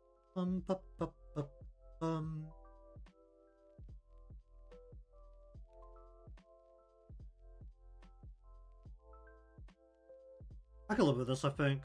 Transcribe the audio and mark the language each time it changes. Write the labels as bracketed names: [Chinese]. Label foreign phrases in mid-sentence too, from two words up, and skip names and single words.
[English] Bup, bup, bup, bum. I can live with this, I think.